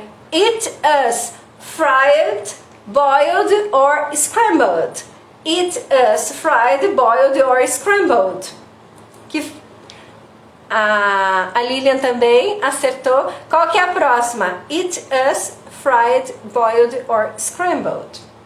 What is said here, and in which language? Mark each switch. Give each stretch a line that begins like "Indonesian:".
English: Eat us fried, boiled or scrambled. Eat us fried, boiled or scrambled.
Portuguese: A Lilian também acertou. Qual que é a próxima?
English: Eat us fried, boiled or scrambled.